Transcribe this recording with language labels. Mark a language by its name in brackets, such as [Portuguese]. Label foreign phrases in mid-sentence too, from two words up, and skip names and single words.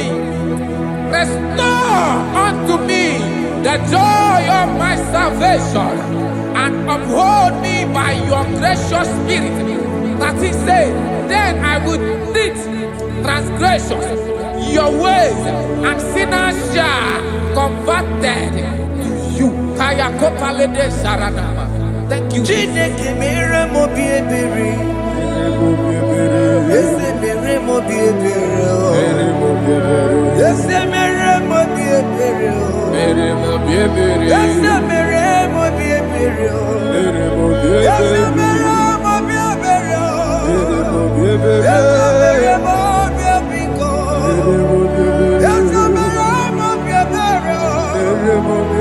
[English] Restore unto me the joy of my salvation, and uphold me by your gracious spirit. That is said, then I would teach transgressions your ways, and sinners shall converted to you. Kaya kopalede saranama. Thank you. [Igbo] Chineke mere mo bi ebere. Ese mere mo bi ebere. Ese mere mo bi ebere. Mere mo biebere. Ese mere mo bi ebere. Mere mo Ese biebere. mere mo bi ebere. Mere mo Ese biebere. mere mo bi ebiko. Ese mere mo bi ebere. Mere mo